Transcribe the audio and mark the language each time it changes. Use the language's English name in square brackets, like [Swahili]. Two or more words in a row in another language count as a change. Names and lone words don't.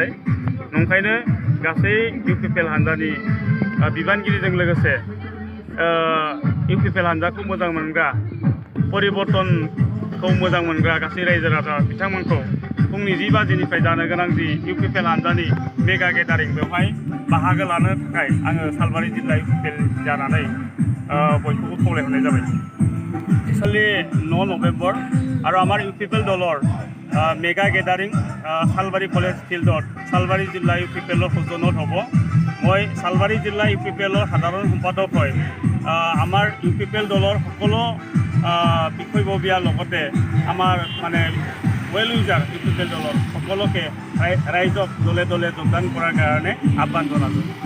[Bodo] नंखायनो गासै इउपिपिएल हानजानि बिबानगिरिजों लोगोसे इउपिपिएल हानजाखौ मोजां मोनग्रा परिबर्तनखौ मोजां मोनग्रा गासै रायजो राजा बिथांमोनखौ फुंनि 10 बाजिनिफ्राय जानो गोनां जि इउपिपिएल हानजानि [English] mega gathering [Bodo] बेवहाय बाहागो लानो थाखाय आङो सालबारि जिल्ला इउपिपिएल जानानै बयखौबो खावलायहरनाय जाबाय। [Assamese] খালি 9 নভেম্বৰ আৰু আমাৰ ইউপিপিএল দলৰ [English] mega gathering [Assamese] সালবাৰী কলেজ ফিল্ডত সালবাৰী জিলা ইউপিপিএলৰ সৌজন্যত হ'ব। মই সালবাৰী জিলা ইউপিপিএলৰ সাধাৰণ সম্পাদক হয় আমাৰ ইউপিপিএল দলৰ সকলো বিষয়ববীয়াৰ লগতে আমাৰ মানে [English] well wisher [Assamese] ইউপিপিএল দলৰ সকলোকে ৰাইজক দলে দলে যোগদান কৰাৰ কাৰণে আহ্বান জনালোঁ।